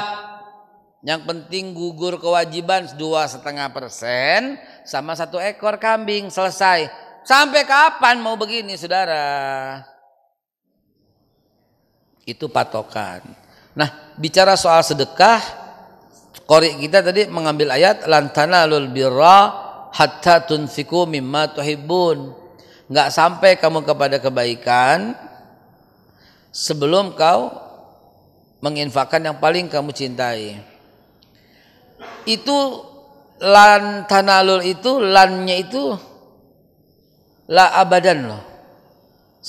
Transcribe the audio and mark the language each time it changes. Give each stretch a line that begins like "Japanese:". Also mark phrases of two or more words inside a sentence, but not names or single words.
Indonesian: Yang penting gugur kewajiban 2,5% sama 1 ekor kambing, selesai. Sampai kapan mau begini saudara? Itu patokan. Nah bicara soal sedekah, qori kita tadi mengambil ayat
Arabic: لن تنالوا البر حتى تنفقوا مما تحبون.
Indonesian: Enggak sampai kamu kepada kebaikan sebelum kau menginfakkan yang paling kamu cintai. Itu
Arabic: لن تنالوا
Indonesian: itu, lannya itu
Arabic: لا أبدا
Indonesian: loh.